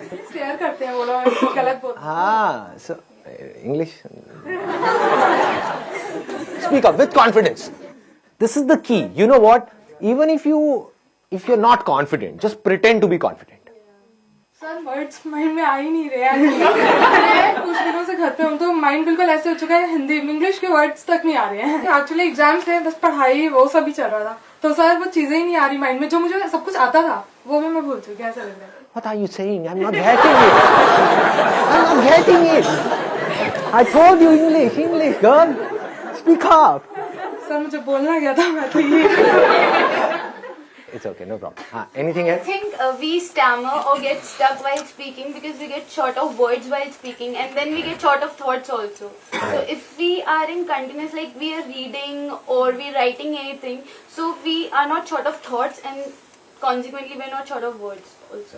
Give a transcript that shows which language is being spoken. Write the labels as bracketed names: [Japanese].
[Hindi] Stare करते हैं वो लोग गलत बोलते हैं. [English] So English. Speak up with confidence. This is the key. You know what? Even if you're not confident, just pretend to be confident. [Hindi] Sir words mind में आ ही नहीं रहे हैं. कुछ दिनों से घर पे हूँ तो माइंड बिल्कुल ऐसे हो चुका है, हिंदी इंग्लिश के वर्ड्स तक नहीं आ रहे हैं. एक्चुअली एग्जाम्स थे, बस पढ़ाई वो सब ही चल रहा था, तो सर वो चीजें ही नहीं आ रही माइंड में, जो मुझे सब कुछ आता था वो भी मैं भूल चुकी. ऐसा लग रहा है. [English] What are you saying? I'm not getting it. I'm not getting it. I told you English, girl. Speak up. [Hindi] Sir मुझे बोलना गया था, मैं तो ये. [English] It's okay, no problem. Anything else? I think we stammer or get stuck while speaking because we get short of words while speaking, and then we get short of thoughts also. So if we are in continuous, like we are reading or we are writing anything, so we are not short of thoughts, and consequently we are not short of words also.